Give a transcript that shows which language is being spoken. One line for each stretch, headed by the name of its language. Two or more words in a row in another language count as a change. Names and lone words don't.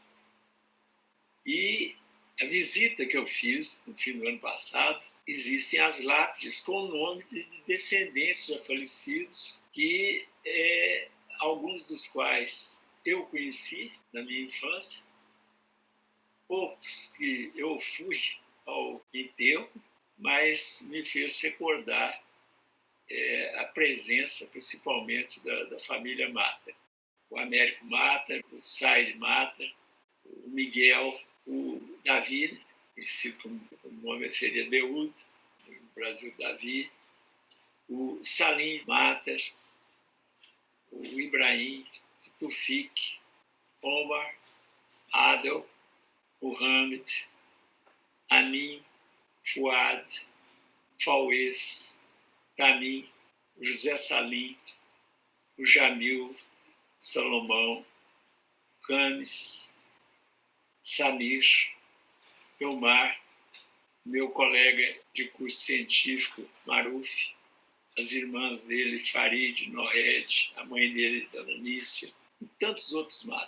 Portuguese: E a visita que eu fiz no fim do ano passado, existem as lápides com o nome de descendentes já falecidos, que alguns dos quais eu conheci na minha infância, poucos que eu fui ao enterro, mas me fez recordar a presença, principalmente, da família Mater. O Américo Mater, o Said Mater, o Miguel, o Davi, conhecido como o nome seria Deud, no Brasil Davi, o Salim Mater, o Ibrahim, o Tufik, Omar, Adel, o Hamid, Amin, Fuad, Fauez, Tamim, o José Salim, o Jamil, Salomão, Camis, Samir, Elmar, meu colega de curso científico, Maruf, as irmãs dele, Farid, Nohed, a mãe dele, Dona Nícia, e tantos outros matos.